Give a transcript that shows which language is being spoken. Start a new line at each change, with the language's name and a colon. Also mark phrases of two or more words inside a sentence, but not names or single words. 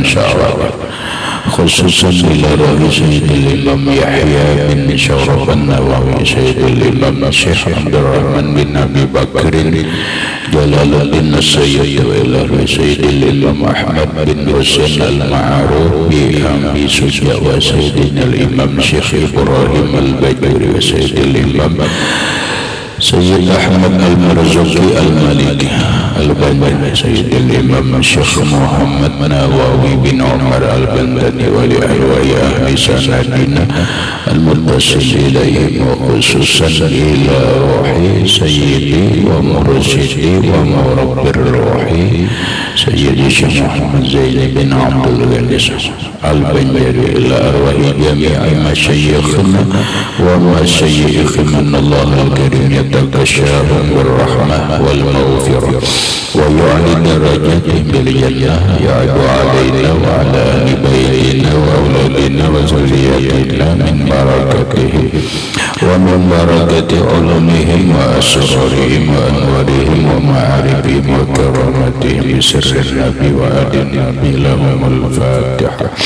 Arabic: شعراوي خصوصا إلى روح سيدي الإمام يحيى بن شرف النووي سيدي الإمام الشيخ عبد الرحمن بن أبي بكر جلال الدين السيد وإلى روح سيدي الإمام أحمد بن حسين المعروف بحمد شجاع وسيدي الإمام الشيخ إبراهيم الباجوري وسيدي الإمام السيد أحمد المرزوقي المالكي البنداني سيدي الإمام الشيخ محمد نووي بن عمر البنداني ولأهل أهل سندنا المتصل إليه وخصوصا إلى روح سيدي ومرشدي ومربي روحي سيدي الشيخ محمد زيني بن عبد الغني البنجري إلى أرواح جميع مشايخنا ومشايخنا الله الكريم يتغشاهم بالرحمة والمغفرة ويعلي درجاتهم بالجنة يعد علينا وعلى أهل بيتنا وأولادنا وذرياتنا من بركته ومن بركة علومهم وأسرارهم وأنوارهم ومعارفهم وكرامتهم بسر النبي وآل النبي لهم الفاتحة.